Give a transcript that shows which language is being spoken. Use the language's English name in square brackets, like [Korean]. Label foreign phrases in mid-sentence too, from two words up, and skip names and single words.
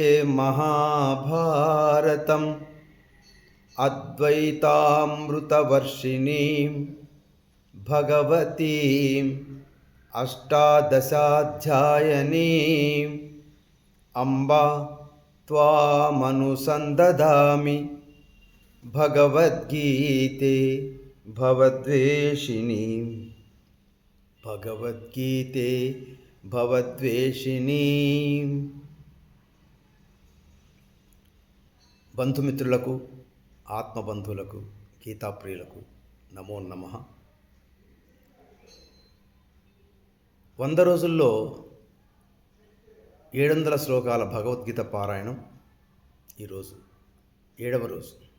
[Sanskrit] महाभारतम् अद्वैतामृतवर्षिणीं भगवतीम् अष्टादशाध्यायिनीम् अम्बा त्वामनुसन्दधामि भगवद्गीते भवद्वेषिणीं भगवद्गीते भवद्वेषिणीं [Telugu] బంధుమిత్రులకు ఆత్మబంధువులకు గీతాప్రియులకు నమో నమః. 100 రోజుల్లో 700 శ్లోకాల భగవద్గీత పారాయణం ఈరోజు 7వ రోజు.